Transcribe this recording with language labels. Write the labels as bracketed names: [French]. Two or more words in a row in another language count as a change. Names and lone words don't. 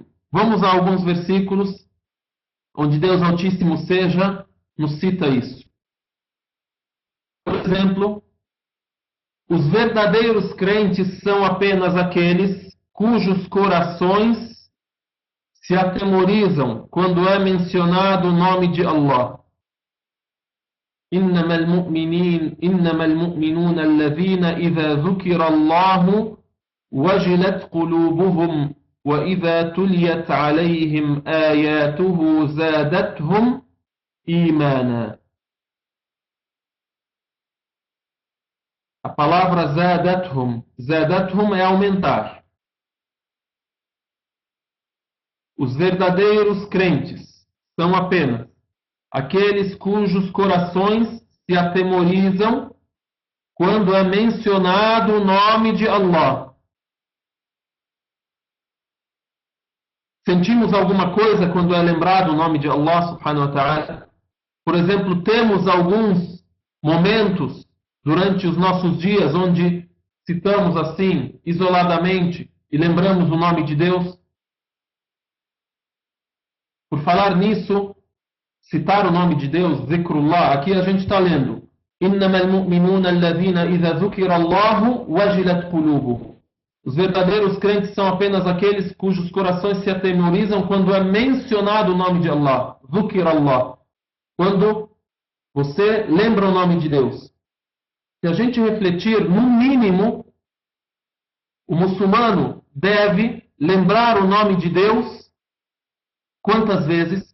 [Portuguese] Vamos a alguns versículos onde Deus Altíssimo Seja nos cita isso. Por exemplo, Os verdadeiros crentes são apenas aqueles cujos corações se atemorizam quando é mencionado o nome de Allah. [Arabic] إنما المؤمنون الذين إذا ذكر الله وجلت قلوبهم وإذا تليت عليهم آياته زادتهم إيمانا. [Portuguese] A palavra zadathum é aumentar. Os verdadeiros crentes são apenas aqueles cujos corações se atemorizam quando é mencionado o nome de Allah. Sentimos alguma coisa quando é lembrado o nome de Allah [Arabic] سبحانه وتعالى? [Portuguese] Por exemplo, temos alguns momentos durante os nossos dias onde citamos assim, isoladamente, e lembramos o nome de Deus? Por falar nisso, citar o nome de Deus, zikrullah, aqui a gente está lendo [Arabic] إِنَّمَا الْمُؤْمِنُونَ الَّذِينَ إِذَا ذُكِرَ اللَّهُ وَجِلَتْ قُلُوبُهُمْ. [Portuguese] Os verdadeiros crentes são apenas aqueles cujos corações se atemorizam quando é mencionado o nome de Allah, [Arabic] ذُكِرَ الله, [Portuguese] quando você lembra o nome de Deus. Se a gente refletir, no mínimo, o muçulmano deve lembrar o nome de Deus quantas vezes?